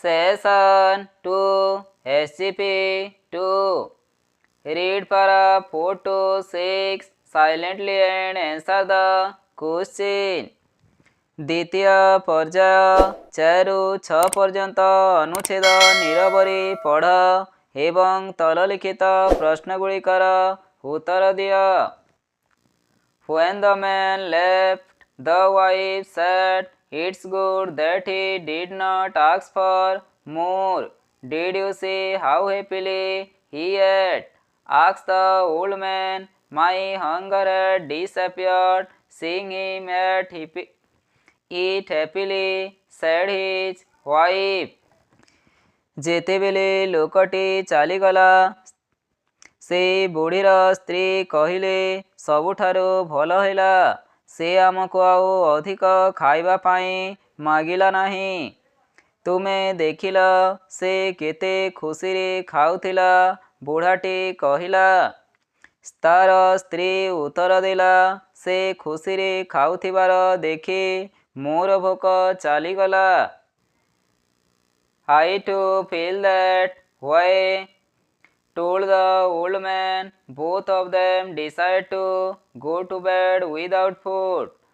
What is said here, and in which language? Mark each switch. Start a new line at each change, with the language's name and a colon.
English: Lesson 2 SCP-2 Read para 4 to 6 silently and answer the question.
Odia: ଦ୍ୱିତୀୟ ପର୍ଯ୍ୟାୟ 4ରୁ 6 ପର୍ଯ୍ୟନ୍ତ ଅନୁଚ୍ଛେଦ ନିରବରେ ପଢ଼ ଏବଂ ତଳଲିଖିତ ପ୍ରଶ୍ନଗୁଡ଼ିକର ଉତ୍ତର ଦିଅ.
English: When the man left, the wife said, "It's good that he did not ask for more. Did you see how happily he ate?" asked the old man. "My hunger had disappeared, seeing him eat happily," said his wife.
Odia: ଯେତେବେଳେ ଲୋକଟି ଚାଲିଗଲା, ସେ ବୁଢ଼ୀର ସ୍ତ୍ରୀ କହିଲେ, "ସବୁଠାରୁ ଭଲ ହେଲା, ସେ ଆମକୁ ଆଉ ଅଧିକ ଖାଇବା ପାଇଁ ମାଗିଲା ନାହିଁ। ତୁମେ ଦେଖିଲ ସେ କେତେ ଖୁସିରେ ଖାଉଥିଲା।" ବୁଢ଼ାଟି କହିଲା। ତାର ସ୍ତ୍ରୀ ଉତ୍ତର ଦେଲା, "ସେ ଖୁସିରେ ଖାଉଥିବାର ଦେଖି ମୋର ଭୋକ ଚାଲିଗଲା।
English: I too feel that way," told the old man. Both of them decided to go to bed without food.